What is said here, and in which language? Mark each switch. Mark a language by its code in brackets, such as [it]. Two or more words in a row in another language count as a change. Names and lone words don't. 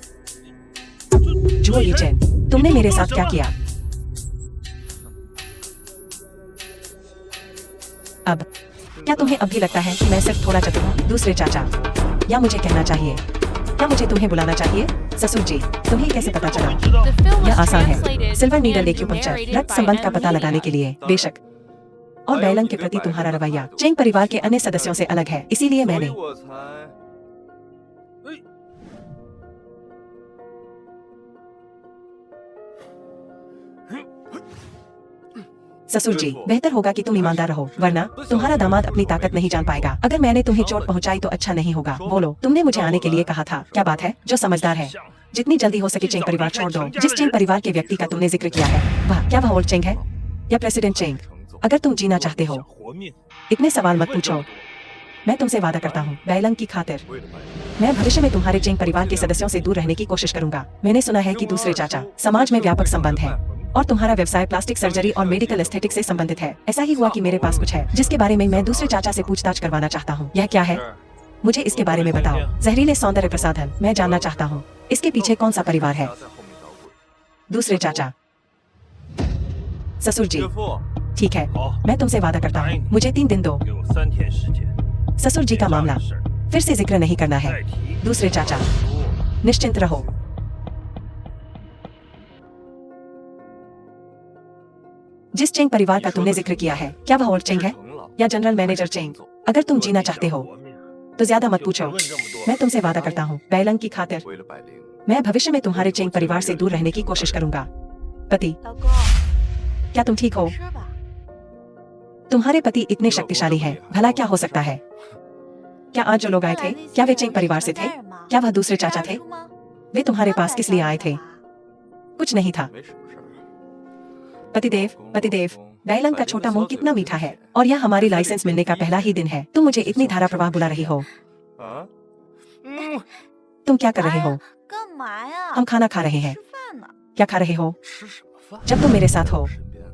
[hi] जुओ यीचेन, तुमने मेरे साथ क्या किया? अब क्या तुम्हें अब भी लगता है कि मैं सिर्फ थोड़ा चतुर हूँ? दूसरे चाचा, या मुझे कहना चाहिए, क्या मुझे तुम्हें बुलाना चाहिए? ससुर जी, तुम्हें कैसे पता चला? [en] The film was [hi] यह आसान है। [en] translated silver needle and [hi] एक्यूपंक्चर, [en] narrated [hi] रक्त [en] by [hi] संबंध का [en] M [hi] पता लगाने [en] Media. [hi] के लिए। बेशक। और बैलन के प्रति तुम्हारा रवैया चेंग परिवार के अन्य सदस्यों से अलग है, इसीलिए [zh] 所 [hi] मैंने [zh] 以我才 [hi] ससुर जी, बेहतर होगा कि तुम ईमानदार रहो, वरना तुम्हारा दामाद अपनी ताकत नहीं जान पाएगा। अगर मैंने तुम्हें चोट पहुंचाई तो अच्छा नहीं होगा। बोलो, तुमने मुझे आने के लिए कहा था। क्या बात है? जो समझदार है, जितनी जल्दी हो सके चेंग परिवार छोड़ दो। जिस चेंग परिवार के व्यक्ति का तुमने जिक्र किया है, वह क्या वह ओल्ड चेंग है या प्रेसिडेंट चेंग? अगर तुम जीना चाहते हो, [zh] 活命， [hi] इतने सवाल मत पूछो। मैं तुमसे वादा करता हूँ, बैलन की खातिर [zh] 为了百灵， [hi] मैं भविष्य में तुम्हारे चेंग परिवार के सदस्यों से दूर रहने की कोशिश करूंगा। मैंने सुना है कि दूसरे चाचा समाज में व्यापक संबंध है और तुम्हारा व्यवसाय [en] plastic surgery [hi] और [en] medical aesthetic [hi] से संबंधित है। ऐसा ही हुआ कि मेरे पास कुछ है जिसके बारे में मैं दूसरे चाचा से पूछताछ करवाना चाहता हूँ। यह क्या है? मुझे इसके बारे में बताओ। जहरीले सौंदर्य प्रसाधन, मैं जानना चाहता हूँ इसके पीछे कौन सा परिवार है? [zh] 不要在后面捣鬼。 [hi] दूसरे चाचा, ससुर जी, [zh] 岳父， [hi] ठीक है, [zh] 好， [hi] मैं तुमसे वादा करता हूँ, मुझे 3 दिन दो। [zh] 给我3天时间。 [hi] ससुर जी का मामला [zh] 事儿 [hi] फिर से जिक्र नहीं करना है। [zh] 再提。 [hi] दूसरे चाचा, [zh] 不 [hi] निश्चिंत रहो। जिस चेंग परिवार का तुमने जिक्र किया है, क्या वह ओल्ड चेंग है [zh] 成了， [hi] या जनरल मैनेजर चेंग? अगर तुम जीना चाहते हो [zh] 活命， [hi] तो ज्यादा मत पूछो। [zh] 问这么多。 [hi] मैं तुमसे वादा करता हूँ, बैलन की खातिर [zh] 为了百灵， [hi] मैं भविष्य में तुम्हारे चेंग परिवार से दूर रहने की कोशिश करूंगा। पति, [zh] 老公， [hi] क्या तुम ठीक हो? [zh] 吃吧。 [hi] तुम्हारे पति इतने शक्तिशाली हैं, भला क्या हो सकता है? क्या आज जो लोग आए थे, क्या वे चेंग परिवार से थे? क्या वह दूसरे चाचा थे? वे तुम्हारे पास किस लिए आए थे? कुछ नहीं था। [zh] 没什么事儿。 [hi] पतिदेव, पतिदेव, डायलंग का छोटा मुंह कितना मीठा है, और यह हमारी लाइसेंस मिलने का पहला ही दिन है। तुम मुझे इतनी धारा प्रवाह बुला रही हो। [zh] 啊？ [hi] तुम क्या कर रहे हो? [zh] 干嘛呀？ [hi] हम खाना खा रहे हैं। [zh] 吃饭呢。 [hi] क्या खा रहे हो? [zh] 吃什么饭？ [hi] जब तुम मेरे साथ हो। [zh] 身边